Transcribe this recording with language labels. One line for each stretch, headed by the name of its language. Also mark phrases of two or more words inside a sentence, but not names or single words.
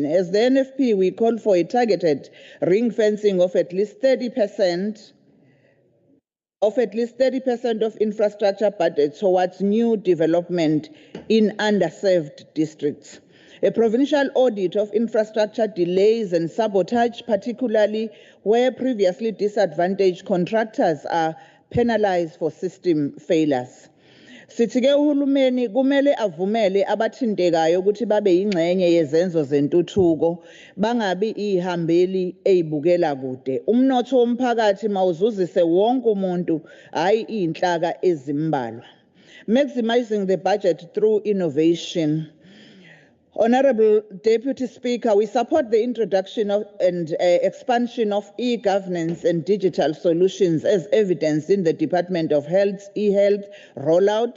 English: As the NFP, we call for a targeted ring fencing of at least 30% of infrastructure budget towards new development in underserved districts. A provincial audit of infrastructure delays and sabotage, particularly where previously disadvantaged contractors are penalized for system failures.
Zulu: Sithi-ke uhulumeni kumele avumele abathintekayo ukuthi babe yingxenye yezenzo zentuthuko bangabi ihambeli eyibukela kude. Umnotho womphakathi mawuzuzise wonke umuntu hayi inhlaka ezimbalwa.
English: Maximizing the budget through innovation. Honorable Deputy Speaker, we support the introduction of and expansion of e-governance and digital solutions as evidenced in the Department of Health's e-health rollout.